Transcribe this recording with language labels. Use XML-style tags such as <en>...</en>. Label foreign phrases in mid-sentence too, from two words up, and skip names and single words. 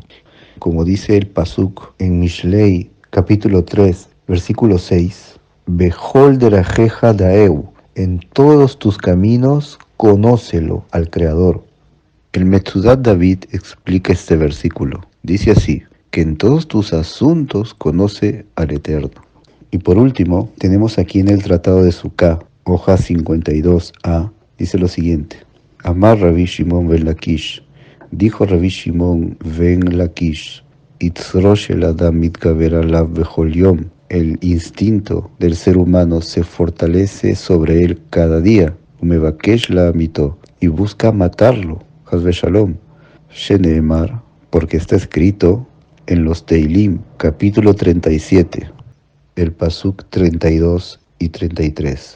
<es>Como dice el Pasuk en Mishlei, capítulo 3, versículo 6,</es> <he>בכל דרכיך דעהו,</he> <es>en todos tus caminos conócelo al Creador. El Metzudat David explica este versículo. Dice así, que en todos tus asuntos conoce al Eterno. Y por último, tenemos aquí en el Tratado de Sukkah, hoja 52a, dice lo siguiente.</es> <he>אמר רבי שמעון בן לקיש,</he> <es>dijo Rabbi Shimon ben Lakish,</es> <he>יצרו של אדם מתגבר עליו בכל יום,</he> <es>el instinto del ser humano se fortalece sobre él cada día,</es> <he>ומבקש להמיתו,</he> <es>y busca matarlo,</es> <he>חס ושלום, שנאמר,</he> <es>porque está escrito en los Teilim, capítulo 37, el Pasuk 32, y 33.</es>